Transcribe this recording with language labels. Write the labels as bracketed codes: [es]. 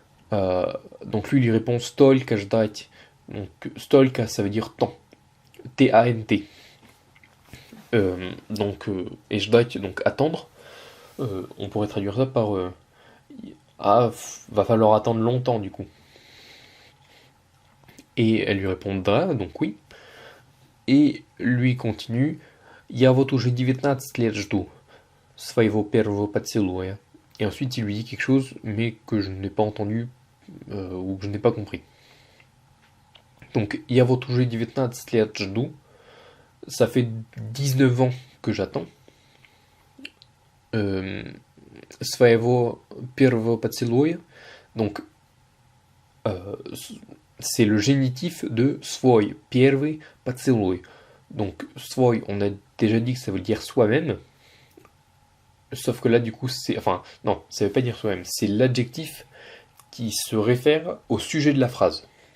[fr] Donc lui répond [ru] столько ждать. [fr] Donc столько ça veut dire temps. T-A-N-T. Et ждать, donc attendre. On pourrait traduire ça par va falloir attendre longtemps du coup. Et elle lui répondra, donc oui. Et lui continue [ru] «Я вот уже 19 лет жду своего первого поцелуя». [fr] Et ensuite il lui dit quelque chose, mais que je n'ai pas entendu, ou que je n'ai pas compris. Donc [ru] «Я вот уже 19 лет жду», [fr] ça fait 19 ans que j'attends. [ru] «Своего первого поцелуя», [fr] donc c'est le génitif de [ru] свой первый поцелуй. [fr] Donc свой, on a déjà dit que ça veut dire soi-même, sauf que là du coup c'est... Enfin non, ça veut pas dire soi-même, c'est l'adjectif qui se réfère au sujet de la phrase.